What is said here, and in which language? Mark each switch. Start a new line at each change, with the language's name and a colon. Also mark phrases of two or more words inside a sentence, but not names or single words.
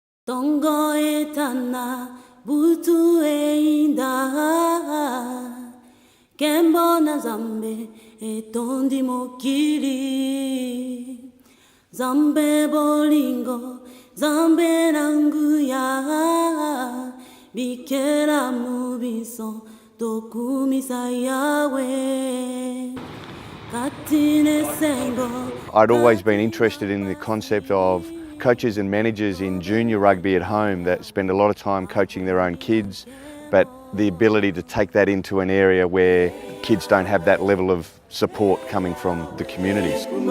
Lingala: Tongo etana butu einda Kembo na Zambe etondi mokili Zambe bolingo Zambe nanguya Bikera mubiso Tokumisa Yahweh Katine sengo.
English: I'd always been interested in the concept of coaches and managers in junior rugby at home that spend a lot of time coaching their own kids, but the ability to take that into an area where kids don't have that level of support coming from the communities.